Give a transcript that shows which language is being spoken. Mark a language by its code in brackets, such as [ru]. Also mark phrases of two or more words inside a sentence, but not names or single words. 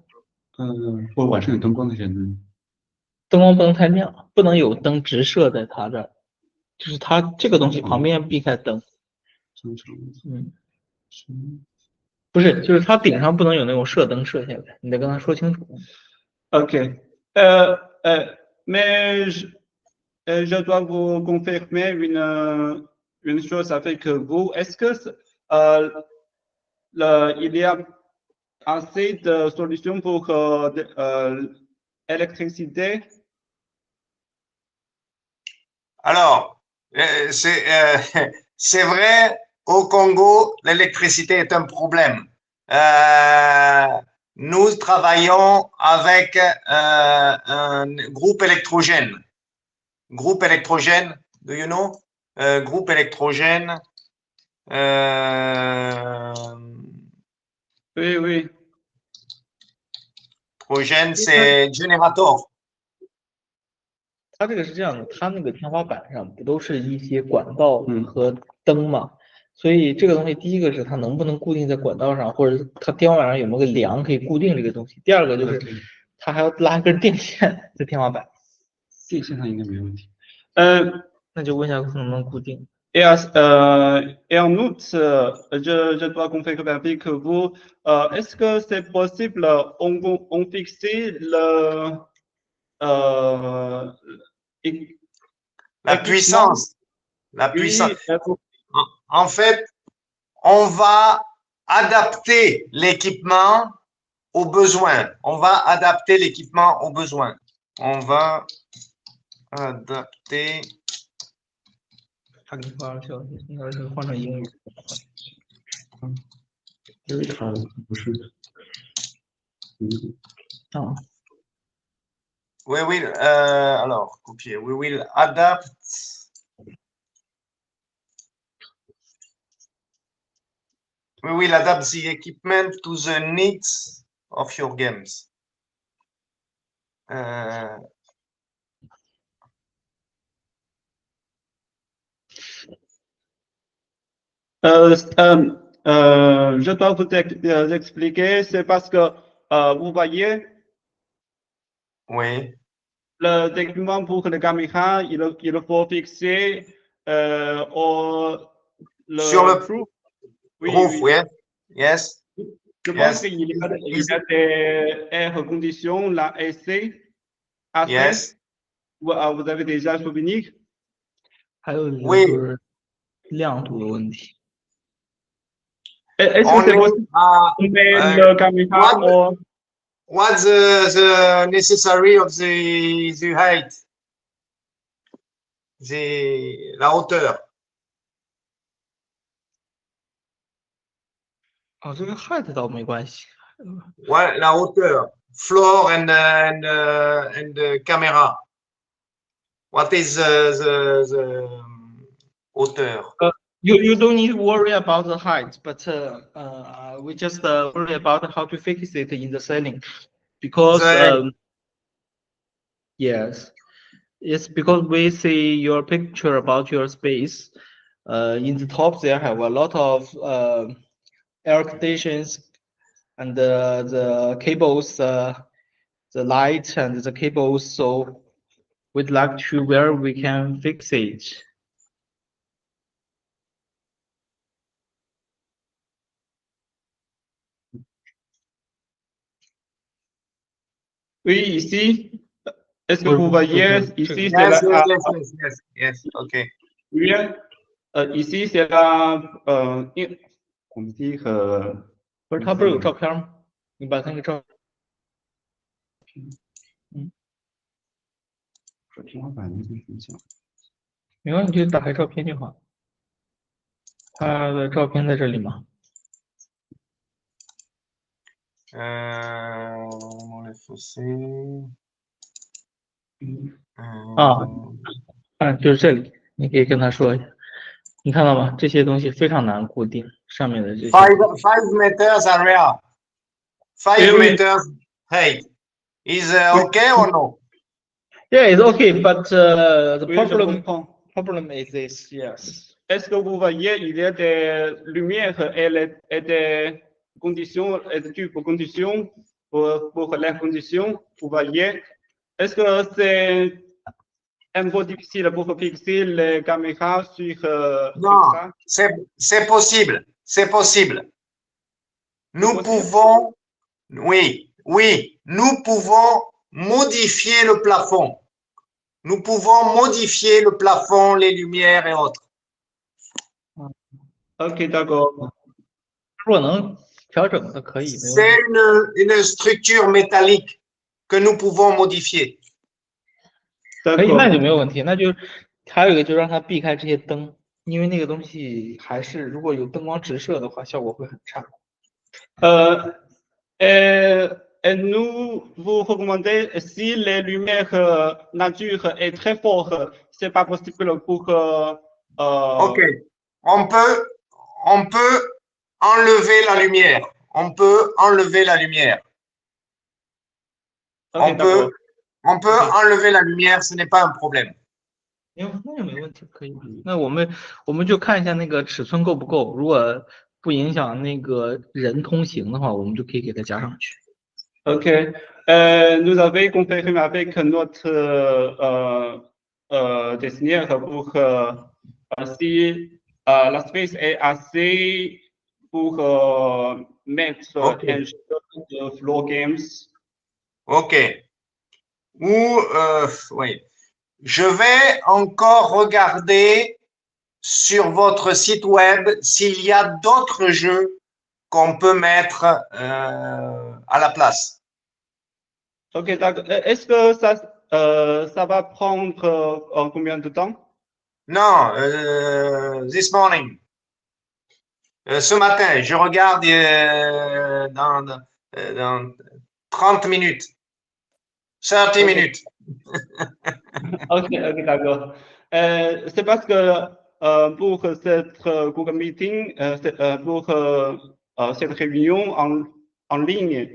[zh] 或者晚上有灯光的时候能用。灯光不能太亮，不能有灯直射在它这儿，就是它这个东西旁边避开灯。不是，就是它顶上不能有那种射灯射下来，你得跟他说清楚。 Ok. [fr] Mais je dois vous confirmer une chose avec vous. Est-ce que il y a assez de solutions pour l'électricité? Alors, c'est vrai, au Congo, l'électricité est un problème. Nous travaillons avec un groupe électrogène. Groupe électrogène, [en] do you know? [fr] Groupe électrogène. Oui. Prochaine, c'est Generator. [zh] 它这个是这样的，它那个天花板上不都是一些管道和灯嘛？所以这个东西，第一个是它能不能固定在管道上，或者它天花板上有没有个梁可以固定这个东西。第二个就是它还要拉一根电线在天花板。电线上应该没问题。那就问一下能不能固定。 [fr] Et, et en outre, je dois confirmer avec vous, est-ce que c'est possible on fixer la puissance. La puissance. Oui, En fait, on va adapter l'équipement aux besoins. On va adapter l'équipement aux besoins. On va adapter. [zh] 他给你发了消息，应该是换成英语。因为它不是，啊， [en] We will, [fr] alors, copier. [en] We will adapt. We will adapt the equipment to the needs of your games. [fr] Je dois vous expliquer, c'est parce que vous voyez, Oui. le document pour le caméra, il faut fixer Sur le roof. Oui, roof, oui. oui. Yes. Je Yes. pense qu'il y a des [en] air conditions, [fr] la AC, AC. Yes. Vous avez déjà souvenir? [zh] 还有一个 [fr] Oui. [zh] 就是亮度的问题。 [fr] Est-ce On que c'est est possible à de mettre le caméra what- au [en] what's the necessary of the height? [fr] La hauteur. [zh] 哦，这个 height 倒没关系。 [fr] Ouais, la hauteur. [en] Floor and camera. What is the hauteur? You don't need to worry about the height, but we just worry about how to fix it in the ceiling, because The- yes, it's because we see your picture about your space. In the top there have a lot of air conditions and the cables, the light and the cables. So we'd like to where we can fix it. [fr] Oui, ici. Est-ce que Oui, vous voyez ici, c'est Yes, la, [en] yes, yes, yes, yes, yes. Okay. [fr] oui, ici, c'est la, on dit, [zh] 不是，它不是有照片吗？你把那个照，说天花板那个影响。没关系，你就打开照片就好。它的照片在这里吗？ [fr] On les fossés. [zh] 就是这里，你可以跟他说一下。你看到吗？这些东西非常难固定，上面的这些。 [en] 5 meters area. 5 meters height. Is okay or no? Yeah, it's okay, but the [fr] oui, je [en] problem [fr] comprends. [en] is this. Yes. [fr] Est-ce que vous voyez, il y a des lumières et des conditions, et des tubes conditions pour les conditions, vous voyez. Est-ce que c'est un peu difficile pour fixer les caméras sur Non, ça? c'est possible. C'est possible. Nous possible? pouvons, oui, nous pouvons modifier le plafond. Nous pouvons modifier le plafond, les lumières et autres. Ok, d'accord. [zh] 如果能调整的可以，没问 [fr] C'est [zh] 题。 [fr] une structure métallique que nous pouvons modifier. [zh] 可以， [fr] D'accord. [zh] 那就没有问题。那就还有一个，就让它避开这些灯，因为那个东西还是如果有灯光直射的话，效果会很差。 [fr] Et nous vous recommandez si les lumières nature est très forte, c'est pas possible pour Ok. On peut enlever la lumière. On peut enlever la lumière. On peut enlever la lumière, ce n'est pas un problème. [zh] 那也没问题，可以。那我们就看一下那个尺寸够不够，如果不影响那个人通行的话，我们就可以给它加上去。 OK. [fr] Nous avons confirmé avec notre designer pour si la space est assez pour mettre un jeu de [en] floor games. [fr] OK. Ou, oui. Je vais encore regarder sur votre site web s'il y a d'autres jeux qu'on peut mettre à la place. OK, d'accord. Est-ce que ça va prendre combien de temps? Non, [en] this morning. [fr] Ce matin, je regarde dans 30 minutes. 30 minutes. OK, d'accord. C'est parce que pour cette Google Meeting, pour cette réunion en ligne,